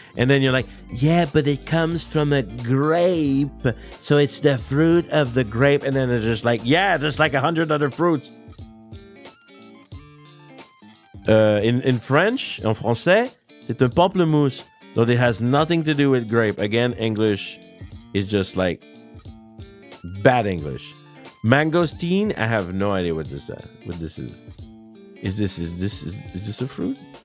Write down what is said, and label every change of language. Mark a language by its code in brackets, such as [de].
[en] And then you're like, yeah, but it comes from a grape, so it's the fruit of the grape. And then it's just like, yeah, just like 100 other fruits. In French, [fr] en français, c'est un pamplemousse. [en] So it has nothing to do with grape. Again, English is just like bad English. Mangosteen, I have no idea what this is. Is this a fruit?